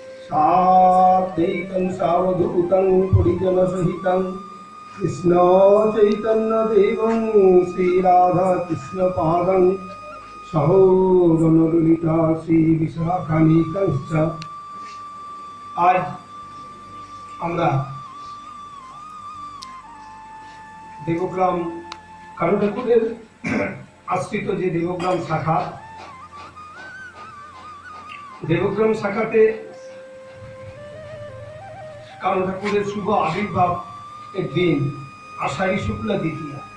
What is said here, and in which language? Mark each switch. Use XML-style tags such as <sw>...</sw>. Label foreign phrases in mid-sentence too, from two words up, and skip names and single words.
<sa>सात्वैकं सावधूतं परिजनसहितं कृष्ण चैतन्यदेवं श्रीराधा कृष्णपादं सहोगणललिता श्रीविशाखानिकंश्च।</sa> <bn>आज আমরা দেবগ্রাম কারু ঠাকুরের আশ্রিত যে দেবগ্রাম শাখা, দেবগ্রাম শাখাতে কারু ঠাকুরের শুভ আবির্ভাব এর দিন আষাঢ়ী শুক্লা দ্বিতীয়া।</bn>